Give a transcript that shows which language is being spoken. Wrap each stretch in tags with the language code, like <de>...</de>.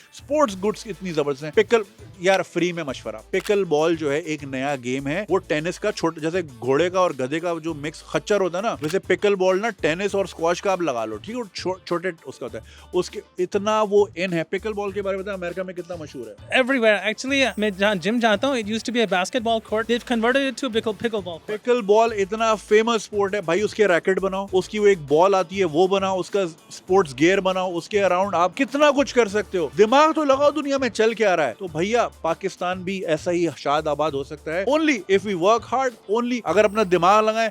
<hi>Sports goods इतनी जबरदस्त हैं। पिकल, यार फ्री में मशवरा, पिकल बॉल जो है एक नया गेम है। वो टेनिस का छोटा, जैसे घोड़े का और गधे का जो मिक्स खच्चर होता है ना, वैसे पिकल बॉल ना टेनिस और स्क्वाश का आप लगा लो, ठीक है। छोटे उसका होता है, उसके इतना वो इन है। पिकल बॉल के बारे में बता, अमेरिका में कितना मशहूर है।</hi> <en>Everywhere. Actually,</en> <hi>मैं जहाँ जिम जाता हूँ,</hi> <en>it used to be a basketball court. They've converted it to a pickleball court.</en> <hi>Pickle ball इतना फेमस स्पोर्ट है भाई। उसके रैकेट बनाओ, उसकी वो एक बॉल आती है वो बनाओ, उसका स्पोर्ट्स गियर बनाओ, उसके अराउंड आप कितना कुछ कर सकते हो। दिमाग तो लगाओ दुनिया में चल के आ रहा है। तो भैया पाकिस्तान भी ऐसा ही शाद आबाद हो सकता है,</hi> <en>only if we work hard,</en> <hi>only अगर अपना दिमाग लगाएं।</hi>